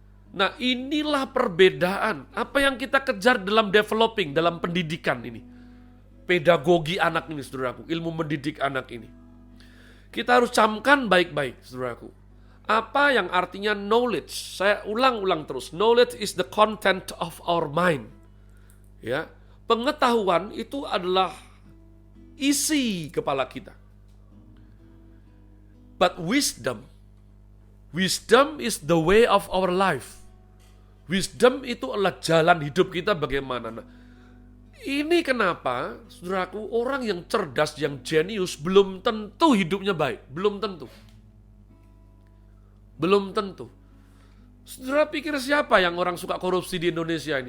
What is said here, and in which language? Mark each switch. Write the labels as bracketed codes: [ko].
[id] Nah, inilah perbedaan. Apa yang kita kejar dalam developing, dalam pendidikan ini. Pedagogi anak ini, saudaraku. Ilmu mendidik anak ini. Kita harus camkan baik-baik, saudaraku. Apa yang artinya knowledge? Saya ulang-ulang terus. [en] Knowledge is the content of our mind. [id] Ya, pengetahuan itu adalah isi kepala kita. [en] But wisdom is the way of our life. [id] Wisdom itu adalah jalan hidup kita bagaimana. Nah, ini kenapa, saudaraku, orang yang cerdas, yang jenius belum tentu hidupnya baik, belum tentu. Belum tentu. Saudara pikir siapa yang orang suka korupsi di Indonesia ini?